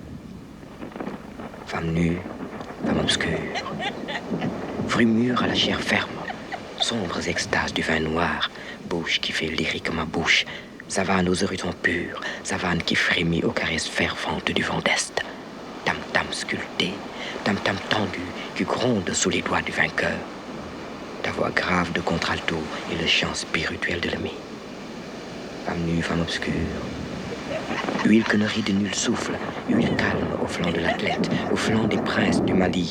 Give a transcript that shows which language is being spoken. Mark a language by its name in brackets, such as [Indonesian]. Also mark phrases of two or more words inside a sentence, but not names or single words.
[French] Femme nue, femme obscure, fruit mûr à la chair ferme, sombres extases du vin noir, bouche qui fait lyrique ma bouche, savane aux horizons purs, savane qui frémit aux caresses ferventes du vent d'Est. Tam-tam sculpté, tam-tam tendu, qui gronde sous les doigts du vainqueur. Ta voix grave de contralto et le chant spirituel de l'ami. Femme nue, femme obscure. Huile que ne rit de nul souffle, huile calme au flanc de l'athlète, au flanc des princes du Mali.